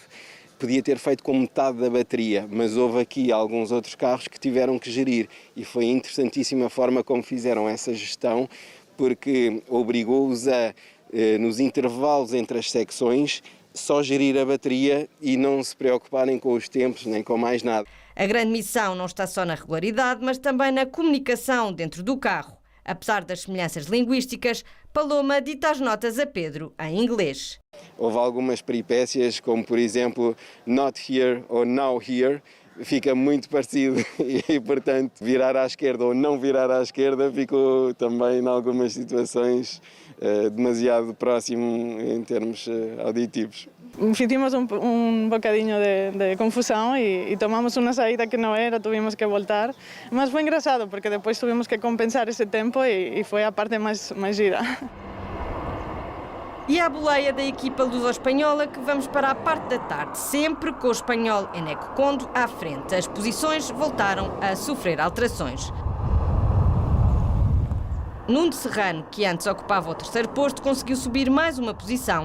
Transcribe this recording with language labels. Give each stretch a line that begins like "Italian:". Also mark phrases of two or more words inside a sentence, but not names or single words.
Portuguese: Podia ter feito com metade da bateria, mas houve aqui alguns outros carros que tiveram que gerir e foi interessantíssima a forma como fizeram essa gestão, porque obrigou-os a, nos intervalos entre as secções, só gerir a bateria e não se preocuparem com os tempos nem com mais nada. A grande missão não está só na regularidade, mas também na comunicação dentro do carro. Apesar das semelhanças linguísticas, Paloma dita as notas a Pedro em inglês. Houve algumas peripécias, como por exemplo,
English: not here ou now here,
Portuguese: fica muito parecido e, portanto, virar à esquerda ou não virar à esquerda ficou também, em algumas situações, demasiado próximo em termos auditivos.
Spanish: Hicimos un bocadinho de confusión y tomamos una salida que no era, tuvimos que voltar.
Portuguese: Mas foi engraçado porque depois
Spanish: tuvimos que
Portuguese: compensar esse tempo e foi a parte mais gira. E à boleia da equipa luso-espanhola que vamos para a parte da tarde, sempre com o espanhol Eneco Conde à frente. As posições voltaram a sofrer alterações. Nuno Serrano, que antes ocupava o terceiro posto, conseguiu subir mais uma posição.